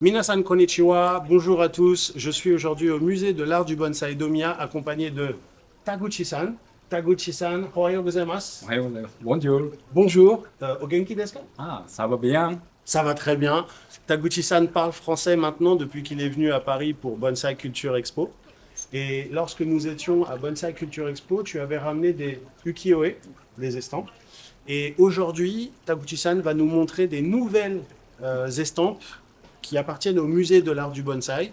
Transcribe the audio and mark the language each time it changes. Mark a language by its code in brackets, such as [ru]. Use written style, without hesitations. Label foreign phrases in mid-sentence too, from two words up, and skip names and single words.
[ja] みなさんこんにちは, [fr] bonjour à tous. Je suis aujourd'hui au musée de l'art du bonsaï d'Omiya accompagné de Taguchi-san. Taguchi-san, [ja] おはようございます. おはようございます。ボンジュール。 [fr] Bonjour, [ja] お元気ですか? [fr] Ah, ça va bien? Ça va très bien. Taguchi-san parle français maintenant depuis qu'il est venu à Paris pour Bonsai Culture Expo. Et lorsque nous étions à Bonsai Culture Expo, tu avais ramené des ukiyo-e, des estampes. Et aujourd'hui, Taguchi-san va nous montrer des nouvelles estampes qui appartiennent au musée de l'art du bonsaï.